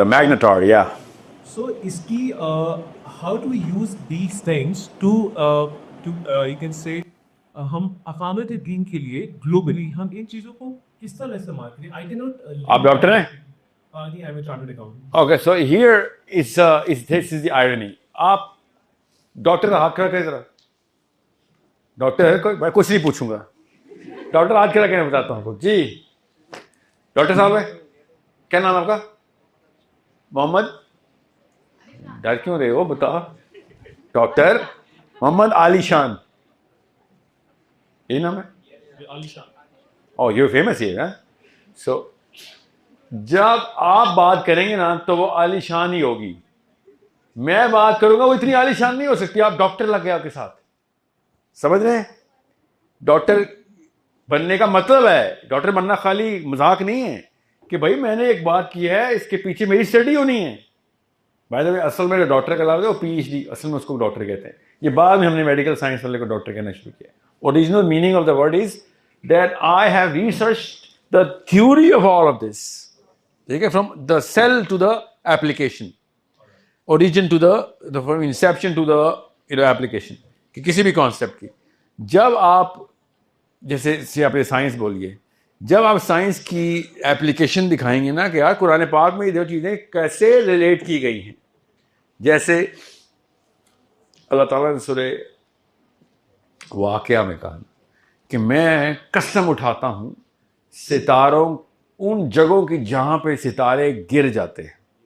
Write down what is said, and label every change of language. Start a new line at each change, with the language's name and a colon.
English: the magnetar, yeah.
Urdu: سو اس کی
English: how to use these things to you can say
Urdu: ہم اقامت دین کے لیے گلوبلی ہم ان چیزوں کو کس طرح استعمال کریں.
English: I can not.
Urdu: آپ ڈاکٹر ہیں؟
English: جی I am a chartered accountant. Okay so here this is the irony.
Urdu: آپ ڈاکٹر کا ہاتھ کھڑا کریں ذرا. ڈاکٹر ہے کوئی؟ میں کچھ نہیں پوچھوں گا. ڈاکٹر ہاتھ کھڑا کریں بتاتا ہوں آپ کو. جی ڈاکٹر صاحب ہے, کیا نام آپ کا؟ محمد. ڈر کیوں رہے ہو بتا. ڈاکٹر محمد علی شان, یہی نام ہے؟ علی شان. او یو فیمس ہے. سو جب آپ بات کریں گے نا تو وہ عالی شان ہی ہوگی. میں بات کروں گا وہ اتنی عالی شان نہیں ہو سکتی. آپ ڈاکٹر لگ گئے آپ کے ساتھ, سمجھ رہے ہیں؟ ڈاکٹر بننے کا مطلب ہے, ڈاکٹر بننا خالی مذاق نہیں ہے کہ بھائی میں نے ایک بات کی ہے اس کے پیچھے میری اسٹڈی ہونی ہے. بائی دا وے اصل میں جو ڈاکٹر کا لفظ ہے وہ PhD, اصل میں اس کو ڈاکٹر کہتے ہیں. یہ بعد میں ہم نے میڈیکل سائنس والے کو ڈاکٹر کہنا شروع کیا.
English: Original meaning of the word is that I have researched the theory of all of this.
Urdu: ٹھیک ہے, from the cell to the application, origin to the from inception to the application, کہ کسی بھی concept کی. جب آپ جیسے آپ سائنس بولیے, جب آپ سائنس کی ایپلیکیشن دکھائیں گے نا کہ یار قرآن پاک میں یہ دو چیزیں کیسے ریلیٹ کی گئی ہیں, جیسے اللہ تعالیٰ نے سورہ واقعہ میں کہا کہ میں قسم اٹھاتا ہوں ستاروں, ان جگہوں کی جہاں پہ ستارے گر جاتے ہیں.